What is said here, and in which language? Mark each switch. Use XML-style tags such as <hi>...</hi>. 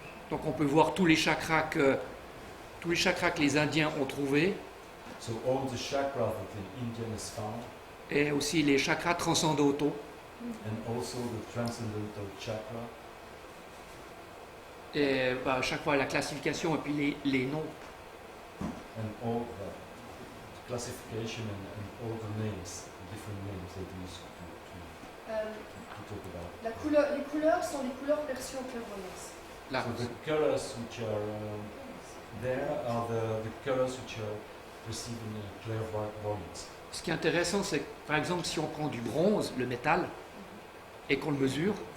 <fr>Donc on peut voir tous les chakras que les Indiens ont trouvés</fr> <en>so all the chakras that the Indian has found,</en> <fr>et aussi les chakras transcendantaux.</fr> <en>and also the transcendental chakra,</en> <fr>Et bah, à chaque fois la classification et puis les noms.</fr> <en>and all the classification and all the names, different names they use Euh, to talk about.</en> <fr>les couleurs sont les couleurs version clairvoyance. Là.</fr> <en>So the colors which are there are the colors which are received in clairvoyance.</en> <fr>Ce qui est intéressant, c'est que par exemple si on prend du bronze, le métal, et qu'on le mesure,</fr>